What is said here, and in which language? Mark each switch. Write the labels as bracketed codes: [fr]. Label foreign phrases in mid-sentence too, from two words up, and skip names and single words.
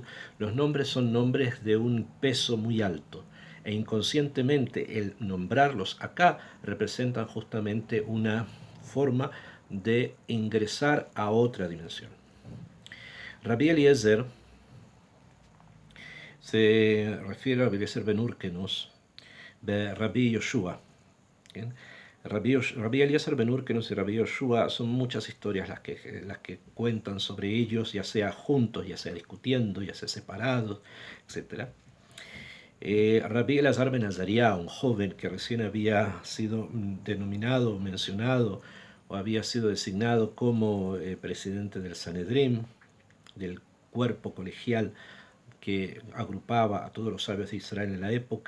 [es] Los nombres son nombres de un peso muy alto, e inconscientemente el nombrarlos acá representan justamente una forma de ingresar a otra dimensión. Rabbi Eliezer se refiere a Rabbi Eliezer ben Urkenus, de Rabbi Yoshua. Rabbi Eliezer ben Urkenus y Rabbi Yoshua son muchas historias las que cuentan sobre ellos, ya sea juntos, ya sea discutiendo, ya sea separados, etc. Rabbi Elazar ben Azariah, un joven que recién había sido denominado, mencionado, o había sido designado como presidente del Sanedrín, del cuerpo colegial que agrupaba a todos los sabios de Israel en la época.